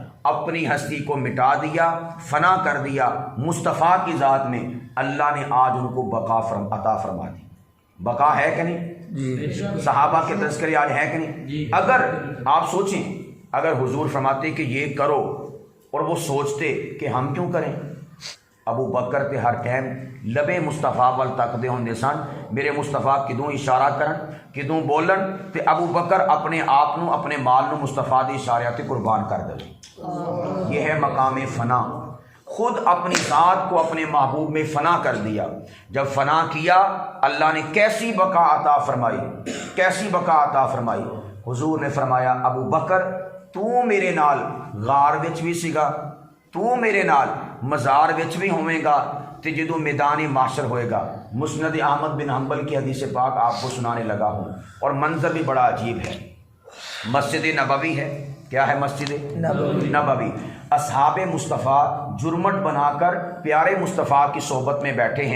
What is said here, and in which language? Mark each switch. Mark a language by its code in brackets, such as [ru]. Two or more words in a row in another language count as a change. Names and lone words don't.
[ur] اپنی ہستی کو مٹا دیا، فنا کر دیا، مصطفیٰ کی ذات میں اللہ نے آج ان کو بقا عطا فرما دی۔ بقا ہے کہ نہیں؟ صحابہ کے تذکرے آج ہے کہ نہیں؟ اگر آپ سوچیں، اگر حضور فرماتے کہ یہ کرو اور وہ سوچتے کہ ہم کیوں کریں، [pa] ابو بکر تے ہر ٹائم لبے مصطفیٰ وال تکدے ہوندے سن، میرے مصطفیٰ کدوں اشارہ کرن کدوں بولن تے ابو بکر اپنے آپ نو اپنے مال نو مصطفیٰ دے اشارے تے قربان کر دے۔ [ur] یہ ہے مقام فنا، خود اپنی ذات کو اپنے محبوب میں فنا کر دیا۔ جب فنا کیا اللہ نے کیسی بقا عطا فرمائی، کیسی بقا عطا فرمائی۔ حضور نے فرمایا [pa] ابو بکر تو میرے نال غار وچ بھی سیگا، تو میرے نال مزار وچ بھی ہوئے گا، تے جدو میدان محشر ہوئے گا۔ [ur] مسند احمد بن حنبل کی حدیث پاک آپ کو سنانے لگا ہوں، اور منظر بھی بڑا عجیب ہے۔ مسجد نبوی ہے، کیا ہے مسجد نبوی؟ اصحاب مصطفیٰ جرمٹ بنا کر پیارے مصطفیٰ کی صحبت میں بیٹھے ہیں۔